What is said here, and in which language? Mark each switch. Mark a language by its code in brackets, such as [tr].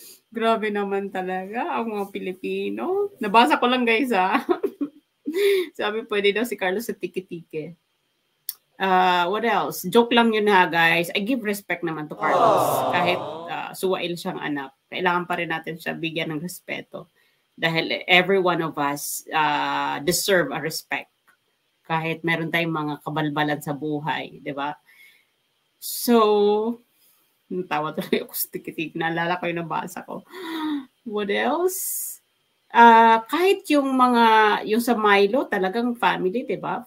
[tl] Grabe naman talaga ang mga Pilipino. Nabasa ko lang guys Sabi pwede daw si Carlos sa tiki-tiki. [en] What else? [tl] Joke lang yun guys. [en] I give respect naman to Carlos. [tl] Kahit suwail siyang anak. Kailangan pa rin natin siya bigyan ng respeto. Dahil [en] every one of us deserve a respect. [tl] Kahit meron tayong mga kabalbalan sa buhay. Di ba? So, natawa tuloy ako sa tiki-tiki. Naalala ko yung nabasa ko. [en] What else? [tl] Kahit yung sa Milo, talagang family, di ba?